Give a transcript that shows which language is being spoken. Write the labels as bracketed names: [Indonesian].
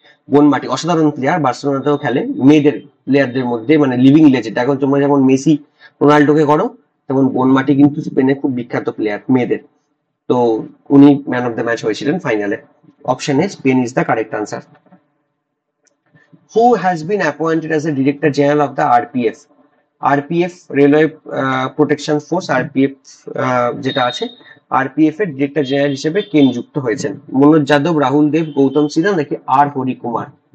[Bangla] বোনমাটি অসাধারণ প্লেয়ার, বার্সেলোনাতেও খেলে, মেয়েদের প্লেয়ারদের মধ্যে মানে লিভিং লেজেন্ড। এখন তোমরা যেমন মেসি, রোনাল্ডোকে করো, তেমন বোনমাটি কিন্তু স্পেনে খুব বিখ্যাত প্লেয়ার মেয়েদের। তো উনি ম্যান অফ দ্য ম্যাচ হয়েছিলেন ফাইনালে। Option A, [English] Spain is the correct answer. Who has been appointed as the Director General of the RPF? [Bangla] RPF railway protection force, RPF যেটা আছে, আরপিএফ এর ডিরেক্টর জেনারেল হিসেবে কে নিযুক্ত হয়েছেন? মনোজ যাদব, রাহুল দেব, গৌতম সিনহা, নাকি আর হরিকুমার?